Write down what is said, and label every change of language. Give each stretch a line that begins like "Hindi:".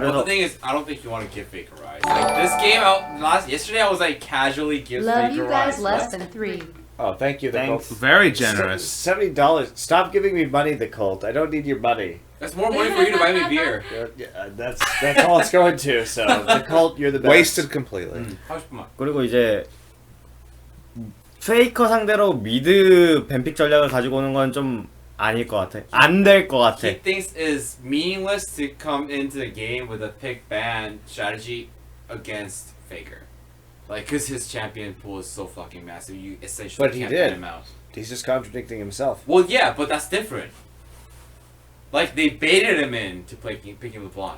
English: Well, the thing is, I don't think you want to give Faker Rise. Like this game, yesterday I was like casually give Love Faker you guys Rise. less What? than 3. Oh, thank you, the Thanks. cult. Very generous. $70. Stop giving me money, the cult. I don't need your money. That's more money for you to buy me beer. That's all it's going to. So the cult, you're the best. Wasted completely.
Korean: 하고 싶은 말. 그리고 이제 페이커 상대로 미드 뱀픽 전략을 가지고 오는 건 좀 아닐 것 같아. 안 될 것 같아.
English: He thinks it's meaningless to come into the game with a pick ban strategy against Faker. Like, cause his champion pool is so fucking massive, you essentially But he can't did. ban him out. He's just contradicting himself. Well, yeah, but that's different. Like, they baited him in to picking LeBlanc.